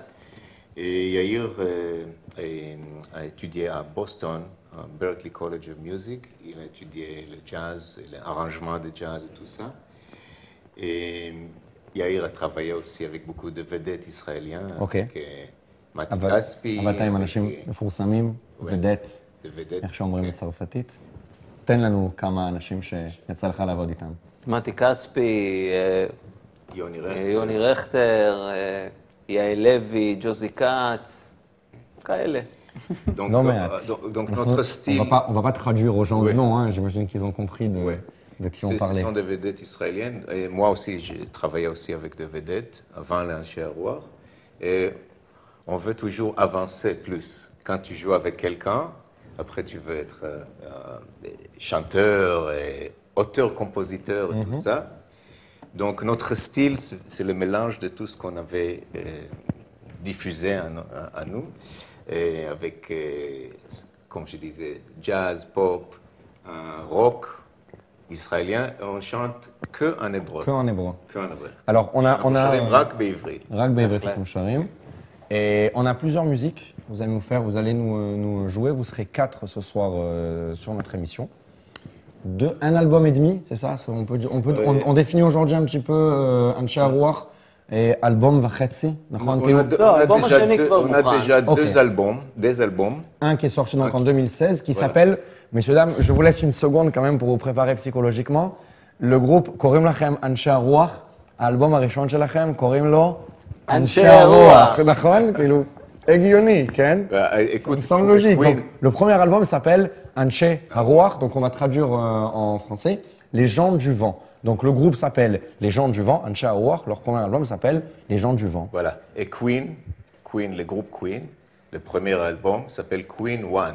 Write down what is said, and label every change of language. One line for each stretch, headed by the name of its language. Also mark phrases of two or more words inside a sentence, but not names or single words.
French: Et Yair a étudié à Boston, à Berklee College of Music. Il a étudié le jazz, l'arrangement de jazz et tout ça. Et Yair a travaillé aussi avec beaucoup de vedettes israéliens. Ok. Avec Mati Kaspi.
Hebrew: אבל אתה עם אנשים מפורסמים, ודט,
French: de vedettes.
Hebrew: איך שאומרים בצרפתית. תן לנו כמה אנשים שיצא לך לעבוד איתם. מתי כספי, יוני רכטר. יוני רכטר, יעל לוי, ג'וזי כץ, כאלה.
French: Donc, Non, mais donc notre style, on va pas traduire aux gens Oui. le nom, hein, j'imagine qu'ils ont compris de qui on ce parlait. sont des vedettes israéliennes. Et moi aussi, j'ai travaillé aussi avec des vedettes avant l'Anche Arouach. Et on veut toujours avancer plus. Quand tu joues avec quelqu'un, après tu veux être chanteur, et auteur, compositeur, et tout ça. Donc notre style, c'est le mélange de tout ce qu'on avait diffusé à nous. Et avec, comme je disais, jazz, pop, rock israélien. On chante que en hébreu. Que en hébreu. Que en hébreu. Alors on a
Hebrew: רק בעברית. רק בעברית אתם שרים.
French: Et on a plusieurs musiques. Vous allez nous jouer. Vous serez 4 ce soir sur notre émission. Un album et demi, c'est ça? On définit aujourd'hui un petit peu Anche Arouach et album
Hebrew: וחצי, נכון?
French: On a déjà deux albums. Un qui est sorti donc en 2016, qui s'appelle, messieurs, dames, je vous laisse une seconde quand même pour vous préparer psychologiquement. Le groupe
Hebrew: קוראים לכם אנשי הרוח, האלבום הראשון שלכם קוראים לו אנשי הרוח, נכון? כאילו, הגיוני, כן?
French: Ça me semble logique. Donc, le premier album s'appelle Anche Arouach, donc on va traduire en français, Les gens du vent. Donc le groupe s'appelle Les gens du vent, Anche Arouach, leur premier album s'appelle Les gens du vent. Voilà. Et Queen, le groupe Queen, le premier album s'appelle Queen One.